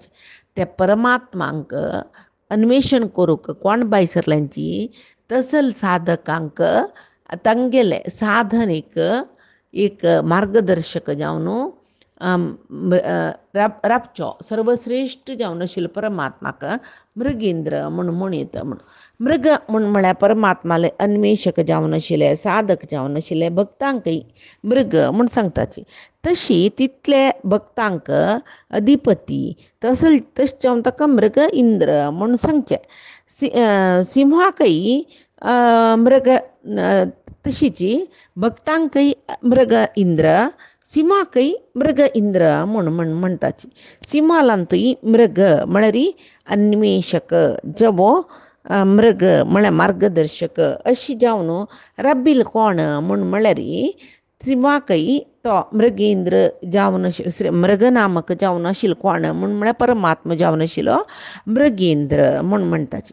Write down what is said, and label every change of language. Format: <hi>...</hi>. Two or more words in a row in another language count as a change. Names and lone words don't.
<kok>त्या परमात्मांक अन्वेषण करूंक कोण बायसरल्यांची तसल साधकांक तांगेले साधनेक एक मार्गदर्शक जावन राबचो सर्वश्रेश्ठ जावन आशिल्लो परमात्माक मृगेंद्र म्हूण म्हणयता. मृग म्हळ्यार परमात्माले अन्वेषक जावन आशिल्ले साधक जावन आशिल्ले भक्तांकय मृग म्हूण सांगताची. तशी तितले भक्तांक अधिपती तशें जावन ताका मृग इंद्र म्हूण सांगचें. सिंहाकय मृग तशीची भक्तांकय मृग इंद्र सिंहाकय मृग इंद्र म्हूण म्हणटाची. सिंहालांतूय मृग म्हळ्यार अन्वेषक जवो मृग म्हळ्यार मार्गदर्शक अशी जावन राबिल कोण म्हूण म्हळ्यार सिंहाकय तो मृगेंद्र जावन मृग नामक जावन आशिल्लो कोण म्हूण म्हळ्यार परमात्मा जावन आशिल्लो मृगेंद्र म्हूण म्हणटाची.</kok>